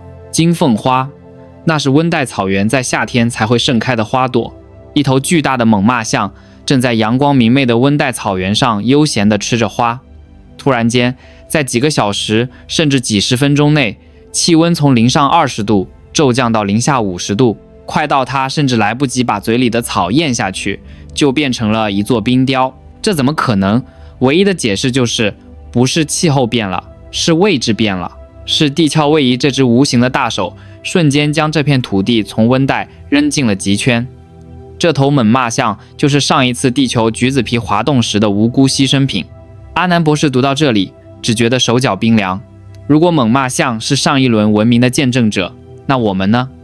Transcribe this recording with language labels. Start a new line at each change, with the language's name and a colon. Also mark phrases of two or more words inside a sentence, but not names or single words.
Chinese: 金鳳花，那是溫帶草原在夏天才會盛開的花朵。一頭巨大的猛獁象正在陽光明媚的溫帶草原上悠閒地吃着花。突然間，在幾個小時甚至幾十分鐘內，氣溫從零上20度驟降到零下50 度，快到它甚至來不及把嘴裡的草咽下去，就變成了一座冰雕。這怎麼可能？唯一的解釋就是不是气候变了，是位置变了，是地壳位移这只无形的大手瞬間將這片土地從溫帶扔進了極圈。這頭猛獁象就是上一次地球橘子皮滑動時的無辜犧牲品。阿南博士讀到這裡，只覺得手腳冰涼。如果猛獁象是上一輪文明的見證者，那我們呢？